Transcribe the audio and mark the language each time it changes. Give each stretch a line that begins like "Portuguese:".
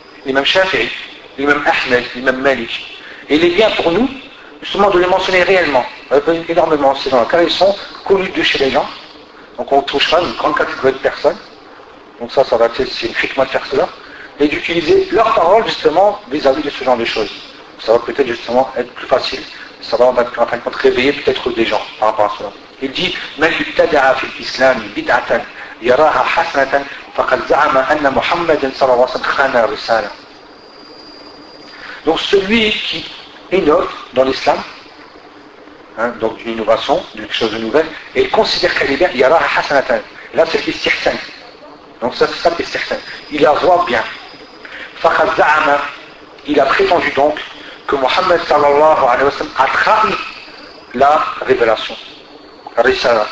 French: L'imam Shafi'i, l'imam Ahmed, l'imam Malik. Et il est bien pour nous, justement, de les mentionner réellement, énormément, ces gens-là, car ils sont connus de chez les gens. Donc on touchera une grande catégorie de personnes. Donc ça va être, c'est une chikma de faire cela, et d'utiliser leurs paroles justement vis-à-vis de ce genre de choses. Ça va peut-être justement être plus facile, ça va en fin de compte réveiller peut-être des gens par rapport à cela.
Arabic: Il dit, من ابتدع في الإسلام بدعة يراها حسنة فقد زعم أن محمد صلى الله عليه وسلم خان الرسالة.
French: Donc celui qui innove dans l'islam, hein, donc d'une innovation, d'une chose de nouvelle, et il considère qu'elle est bien,
Arabic: يراها حسنة.
French: Là c'est l'istihsan. Donc ça, c'est ça qui est certain. Il la voit bien. Fakhazama, il a prétendu donc que Mohammed sallallahu alayhi wa sallam a trahi la révélation. Risala.